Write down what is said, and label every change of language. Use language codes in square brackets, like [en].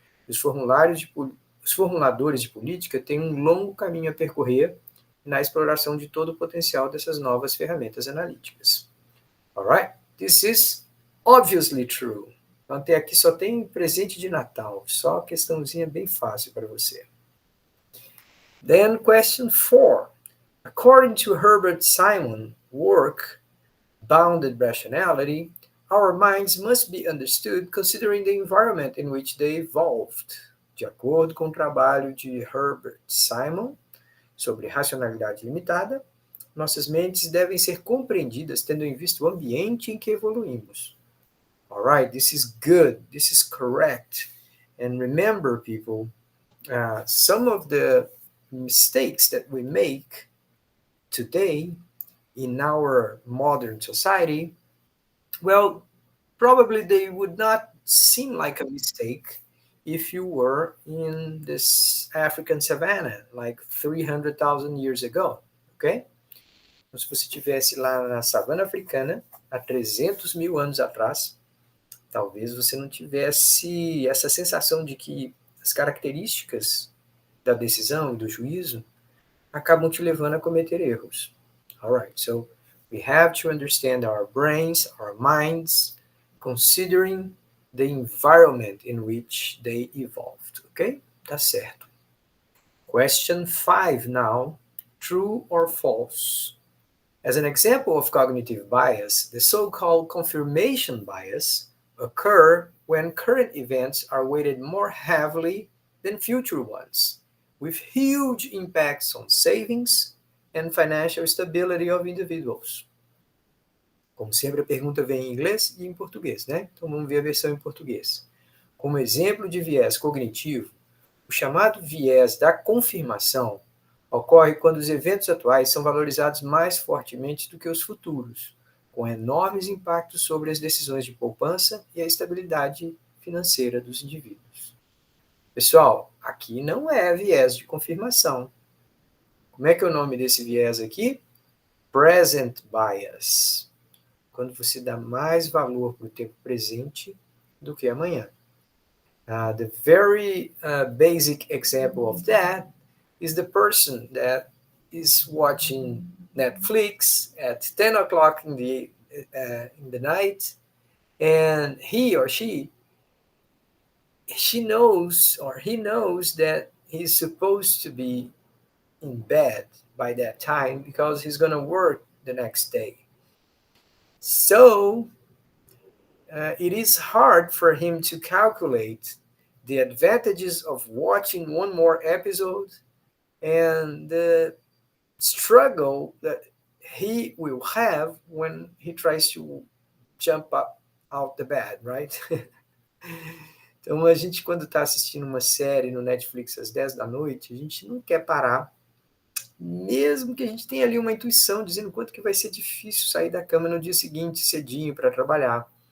[pt] Os formuladores de política têm um longo caminho a percorrer na exploração de todo o potencial dessas novas ferramentas analíticas. Alright? [en] This is obviously true. [pt] Então, até aqui só tem presente de Natal, só questãozinha bem fácil para você. [en] Then question 4. According to Herbert Simon work, Bounded Rationality, our minds must be understood considering the environment in which they evolved. [pt] De acordo com o trabalho de Herbert Simon sobre racionalidade limitada, nossas mentes devem ser compreendidas tendo em vista o ambiente em que evoluímos. [en] Alright, this is good, this is correct. And remember, people, some of the mistakes that we make today in our modern society, well, probably they would not seem like a mistake if you were in this African savanna like 300,000 years ago, okay? [pt] Então, se você estivesse lá na savana africana há 300 mil anos atrás, talvez você não tivesse essa sensação de que as características da decisão e do juízo acabam te levando a cometer erros. [en] Alright, so we have to understand our brains, our minds, considering the environment in which they evolved. Ok? [pt] Tá certo. [en] Question 5 now. True or false? As an example of cognitive bias, the so-called confirmation bias occur when current events are weighted more heavily than future ones, with huge impacts on savings and financial stability of individuals. [pt] Como sempre, a pergunta vem em inglês e em português, né? Então vamos ver a versão em português. Como exemplo de viés cognitivo, o chamado viés da confirmação ocorre quando os eventos atuais são valorizados mais fortemente do que os futuros, com enormes impactos sobre as decisões de poupança e a estabilidade financeira dos indivíduos. Pessoal, aqui não é viés de confirmação. Como é que é o nome desse viés aqui? Present bias. Quando você dá mais valor para o tempo presente do que amanhã. [en] The very basic example of that is the person that is watching Netflix at 10 o'clock in the night, and he or she knows or he knows that he's supposed to be in bed by that time because he's going to work the next day. So it is hard for him to calculate the advantages of watching one more episode and the struggle that he will have when he tries to jump up out the bed, right? [pt] Então, a gente, quando está assistindo uma série no Netflix às 10 da noite, a gente não quer parar, mesmo que a gente tenha ali uma intuição dizendo quanto que vai ser difícil sair da cama no dia seguinte, cedinho, para trabalhar.